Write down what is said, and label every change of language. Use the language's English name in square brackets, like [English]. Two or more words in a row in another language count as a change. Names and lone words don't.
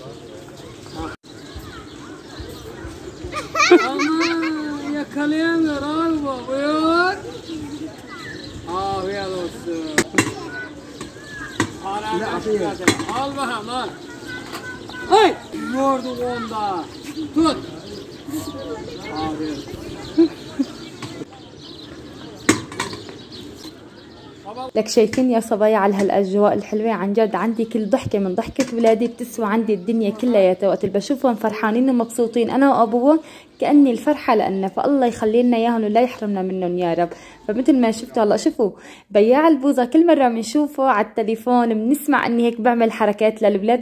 [Turkish] Aman yakalayamıyor abi bu. Buyur. Afiyet olsun. Al bakalım al. Ay! Yorduk onda. Tut. Afiyet. [Arabic] لك شايفين يا صبايا على هالاجواء الحلوه؟ عن جد عندي كل ضحكه من ضحكه ولادي بتسوى عندي الدنيا كلياتها. وقت اللي بشوفهم فرحانين ومبسوطين انا وابوهم كاني الفرحه لنا. فالله يخلي لنا اياهم ولا يحرمنا منهم يا رب. فمثل ما شفتوا هلا شوفوا بياع البوظه كل مره بنشوفه على التليفون بنسمع اني هيك بعمل حركات للاولاد.